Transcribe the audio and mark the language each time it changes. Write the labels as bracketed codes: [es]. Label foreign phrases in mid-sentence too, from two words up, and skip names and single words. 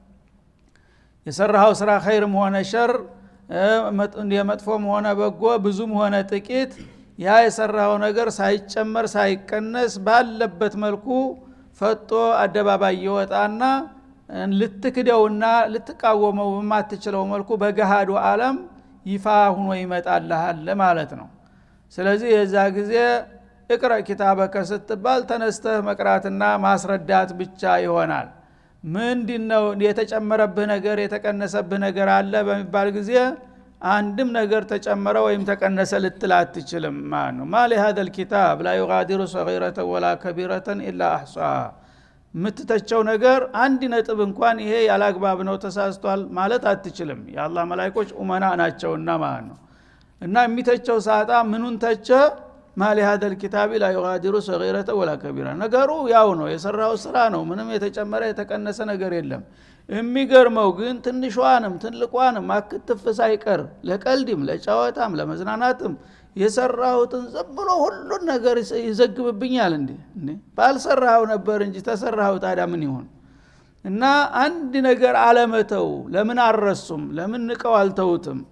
[am] የሰራው ስራ ኸይርም ሆነ ሸር የመጥፎም ሆነ በጎ ብዙም ሆነ ጥቂት ያ የሰራው ነገር ሳይጨመር ሳይቀነስ ባለበት መልኩ ፈጦ አደባባይ ይወጣና ልትክደውና ልትቃወመው በማትችለው መልኩ በገሃዱ ዓለም ይፋ ሆኖ ይመጣልሃል ማለት ነው ስለዚህ የዛ ጊዜ [ar] اقرأ كتابك [am] ስትባል ተነስተህ መቅራትና ማስረዳት ብቻ ይሆናል ምንድነው የተጨመረብህ ነገር የተቀነሰብህ ነገር አለ በሚባል ጊዜ አንድም ነገር ተጨመረ ወይም ተቀነሰ ልትል አትችልም ማለት ነው ማሊ [ar] هذا الكتاب لا يغادر صغيرة ولا كبيرة الا احصاها [am] ምትተቸው ነገር አንድ ነጥብ እንኳን ይሄ ያላግባብ ነው ተሳስቷል ማለት አትችልም የአላህ መላእክቶች ኡመና ናቸውና ማለት ነው እና የሚተቸው ሳጣ ምኑን ተቸ ማሊ [ar] هذا الكتاب لا يغادر صغيرة ولا كبيرة [am] ነገሩ ያው ነው የሰራው ስራ ነው ምንም የተጨመረ የተቀነሰ ነገር የለም የሚገርመው ግን ትንሿንም ትልቋንም አክትፍ ሳይቀር ለቀልድም ለጫወታም ለመዝናናትም የሰራሁትን ዘብሎ ሁሉን ነገር ይዘግብብኛል እንዴ ባልሰራው ነበር እንጂ ተሰራው ታዲያ ምን ይሆን እና አንድ ነገር አለመተው ለምን አረሱም ለምን ንቀው አልተውትም